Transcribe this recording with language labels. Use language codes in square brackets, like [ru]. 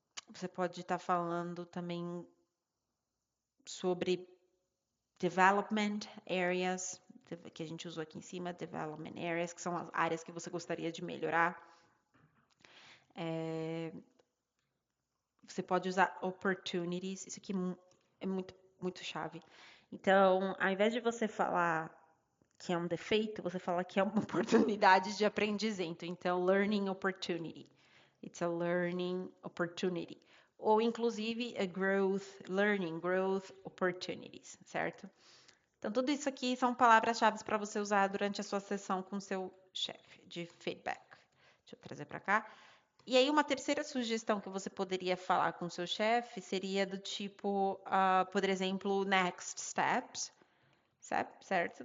[pt] Você pode estar falando também sobre development areas, que a gente usou aqui em cima, development areas, que são as áreas que você gostaria de melhorar. Você pode usar opportunities, isso aqui é muito, muito chave. Então, ao invés de você falar que é um defeito, você fala que é uma oportunidade de aprendizado. [en] Então, learning opportunity. It's a learning opportunity. [pt] Ou, inclusive, a growth opportunities, certo? Então, tudo isso aqui são palavras-chave para você usar durante a sua sessão com o seu chefe de feedback. Deixa eu trazer para cá. E aí, uma terceira sugestão que você poderia falar com o seu chefe seria do tipo, por exemplo, next steps, certo?